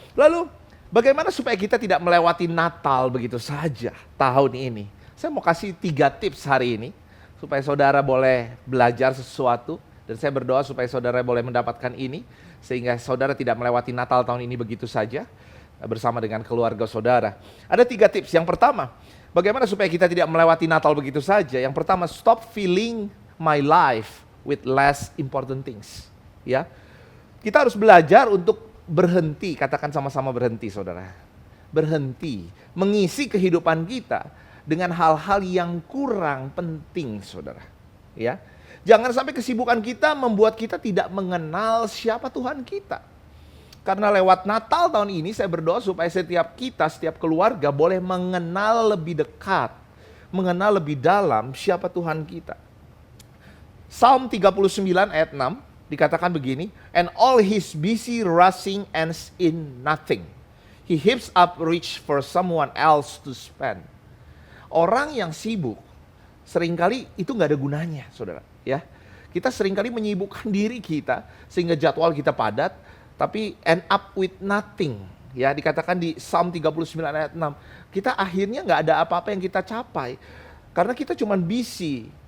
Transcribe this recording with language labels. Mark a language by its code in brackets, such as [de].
[id] Lalu, bagaimana supaya kita tidak melewati Natal begitu saja tahun ini? Saya mau kasih 3 tips hari ini. Supaya saudara boleh belajar sesuatu. Dan saya berdoa supaya saudara boleh mendapatkan ini. Sehingga saudara tidak melewati Natal tahun ini begitu saja. Bersama dengan keluarga saudara. Ada 3 tips. Yang pertama, bagaimana supaya kita tidak melewati Natal begitu saja? Yang pertama, [en] stop filling my life with less important things. [id] Ya, kita harus belajar untuk berhenti. Katakan sama-sama berhenti, saudara. Berhenti mengisi kehidupan kita dengan hal-hal yang kurang penting, saudara. Ya, jangan sampai kesibukan kita membuat kita tidak mengenal siapa Tuhan kita. Karena lewat Natal tahun ini saya berdoa supaya setiap keluarga boleh mengenal lebih dekat, mengenal lebih dalam siapa Tuhan kita. [en] Psalm 39 [id] ayat 6 dikatakan begini, [en] and all his busy rushing ends in nothing. He heaps up rich for someone else to spend. [id] Orang yang sibuk seringkali itu nggak ada gunanya, saudara. Ya, kita seringkali menyibukkan diri kita sehingga jadwal kita padat, tapi [en] end up with nothing. [id] Ya, dikatakan di Psalm 39 ayat 6, kita akhirnya nggak ada apa-apa yang kita capai karena kita cuma busy.